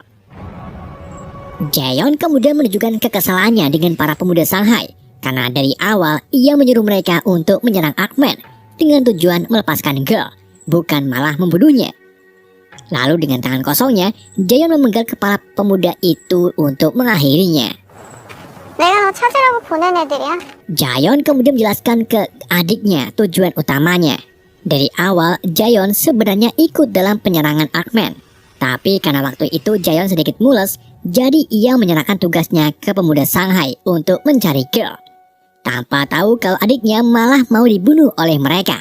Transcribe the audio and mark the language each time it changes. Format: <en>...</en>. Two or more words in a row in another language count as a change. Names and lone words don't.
<id>Jaeon kemudian menunjukkan kekesalannya dengan para pemuda Shanghai, karena dari awal ia menyuruh mereka untuk menyerang Arkman dengan tujuan melepaskan Gil, bukan malah membunuhnya. Lalu dengan tangan kosongnya, Jaeon memenggal kepala pemuda itu untuk mengakhirinya.</id> <ko>내가 너 찾으라고 보낸 애들이야.</ko> <id>Jaeon kemudian menjelaskan ke adiknya tujuan utamanya. Dari awal, Jaeon sebenarnya ikut dalam penyerangan Arkman. Tapi karena waktu itu Jaeon sedikit mules, jadi ia menyerahkan tugasnya ke pemuda Shanghai untuk mencari Gil. Tanpa tahu kalau adiknya malah mau dibunuh oleh mereka.</id>